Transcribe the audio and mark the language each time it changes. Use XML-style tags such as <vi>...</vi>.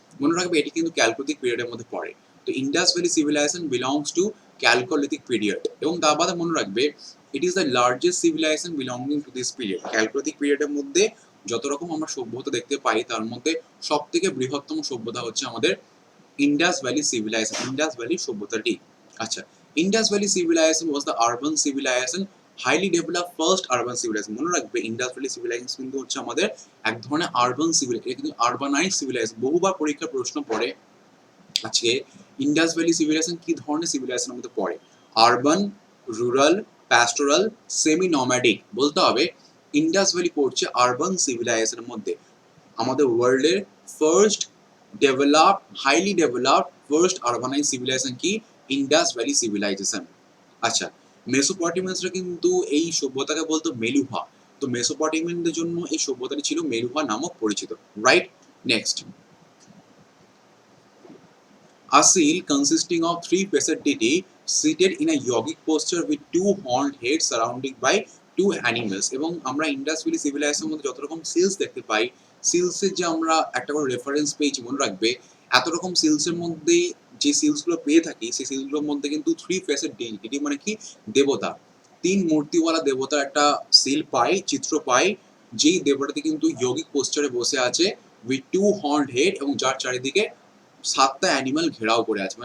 <bn>মনে রাখবে এটি কিন্তু ক্যালকোলিথিক পিরিয়ডের মধ্যে পড়ে।</bn> <en>তো Indus Valley civilization belongs to chalcolithic period,</en> <bn>এবং তার বাদে মনে রাখবে</bn> <en>It is the largest civilization belonging to this period.</en> <bn>Chalcolithic পিরিয়ডের মধ্যে যত রকম আমরা সভ্যতা দেখতে পাই, তার মধ্যে সব থেকে বৃহত্তম সভ্যতা হচ্ছে আমাদের Indus valley civilisation, Indus valley সভ্যতাটি।</bn> <en>আচ্ছা, Indus Valley civilization was the urban civilization, highly developed first urban civilization.</en> <bn>মনে রাখবে Indus Valley civilization কিন্তু হচ্ছে আমাদের এক ধরনের আরবান সিভিলাইজেশন, এটা কিন্তু আরবানাইজ সিভিলাইজেশন। বহুবার পরীক্ষার প্রশ্ন পড়ে আজকে ইন্ডাস ভ্যালি সিভিলাইজেশন কি ধরনের সিভিলাইজেশনের মধ্যে পড়ে, আরবান, রুরাল, প্যাস্টোরাল, সেমি নম্যাডিক। বলতে হবে ইন্ডাস ভ্যালি পড়ছে আরবান সিভিলাইজেশনের মধ্যে। আমাদের ওয়ার্ল্ডের first developed, highly developed first আরবানাইজ civilisation কি, ইন্ডাস ভ্যালি সিভিলাইজেশন। আচ্ছা, মেসোপটেমিয়াসরা কিন্তু এই সভ্যতাকে বলতো মেলুহা। তো মেসোপটেমিয়ানদের জন্য এই সভ্যতাটি ছিল মেলুহা নামক পরিচিত, right.</bn> <en>Next, a seal consisting of 3-faced deity seated in a yogic posture with 2 horned heads surrounded by 2 animals।</en> <bn>এবং আমরা ইন্ডাস ভ্যালি সিভিলাইজেশনের মধ্যে যত রকম সিলস দেখতে পাই, সিলসের যে আমরা একটা করে রেফারেন্স পেয়েছি, মনে রাখবে এত রকম সিলসের মধ্যে যে সিলসগুলো পেয়ে থাকি, সেই সিলসগুলোর মধ্যে কিন্তু 3-faced deity মানে কি, দেবতা, 3 মূর্তিওয়ালা দেবতার একটা সিল পাই, চিত্র পাই, যেই দেবতাটি কিন্তু যোগিক পোস্টারে বসে আছে উইথ 2 হর্নড হেড, এবং যার চারিদিকে 7টা অ্যানিমাল ঘেরাও করে আছে।</bn>